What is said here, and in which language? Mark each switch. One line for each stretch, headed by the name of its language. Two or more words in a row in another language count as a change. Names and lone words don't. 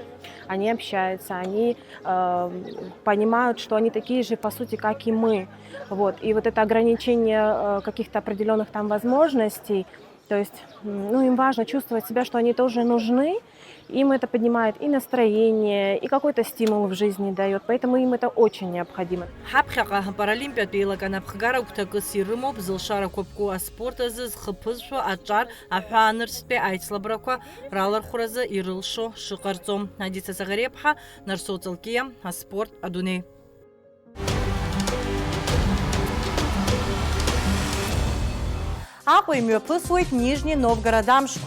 Russian: Они общаются, они понимают, что они такие же, по сути, как и мы. Вот. И вот это ограничение каких-то определенных там возможностей, То есть, ну, им важно чувствовать себя, что они тоже нужны. Им это поднимает и настроение, и какой-то стимул в жизни дает. Поэтому им это очень необходимо.
Abkhazian: Ҳаԥхьаҟа апаралимпиатә еилаган агәҭакыс ирымоуп зылшара қәыԥку аспорт азы зхыԥызшәо аҿар аҳәаанырцәтәи аицлабрақәа ралархәразы ирылшо шыҟарҵом. Адица Сагареԥҳа, Нарсоу Ҵылкиа, аспорт адунеи. Аҟәа имҩаԥысуеит Нижни Новгород амшқәа.